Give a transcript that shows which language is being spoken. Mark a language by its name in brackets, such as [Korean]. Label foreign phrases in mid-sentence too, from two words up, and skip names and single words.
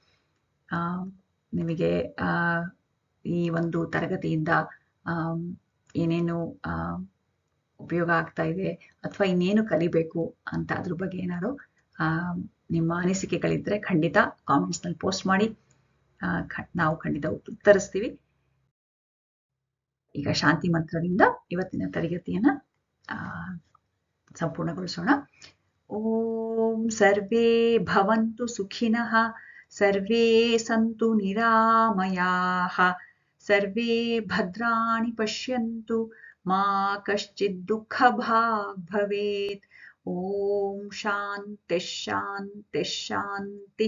[Kannada] ನಿಮಗೆ ಈ ಒಂದು ತರಗತಿಯಿಂದ ಏನೇನು ಉಪಯೋಗ ಆಗ್ತಾ ಇದೆ ಅಥವಾ ಇನ್ನೇನು ಕಲಿಬೇಕು ಅಂತ ಅದ್ರ ಬಗ್ಗೆ ಏನಾದ್ರು ನಿಮ್ಮ ಅನಿಸಿಕೆಗಳಿದ್ರೆ ಖಂಡಿತ ಕಾಮೆಂಟ್ಸ್ನಲ್ಲಿ ಪೋಸ್ಟ್ ಮಾಡಿ. ನಾವು ಖಂಡಿತ ಉತ್ತರಿಸ್ತೀವಿ. ಈಗ ಶಾಂತಿ ಮಂತ್ರದಿಂದ ಇವತ್ತಿನ ತರಗತಿಯನ್ನ ಸಂಪೂರ್ಣಗೊಳಿಸೋಣ. [Sanskrit] ಓಂ ಸರ್ವೇ ಭವಂತು ಸುಖಿನಃ, ಸರ್ವೇ ಸಂತು ನಿರಾಮಯಾಃ, ಸರ್ವೇ ಭದ್ರಾಣಿ ಪಶ್ಯಂತು, ಮಾ ಕಶ್ಚಿತ್ ದುಃಖ ಭಾಗ್ ಭವೇತ್. ಓಂ ಶಾಂತಿ ಶಾಂತಿ ಶಾಂತಿ.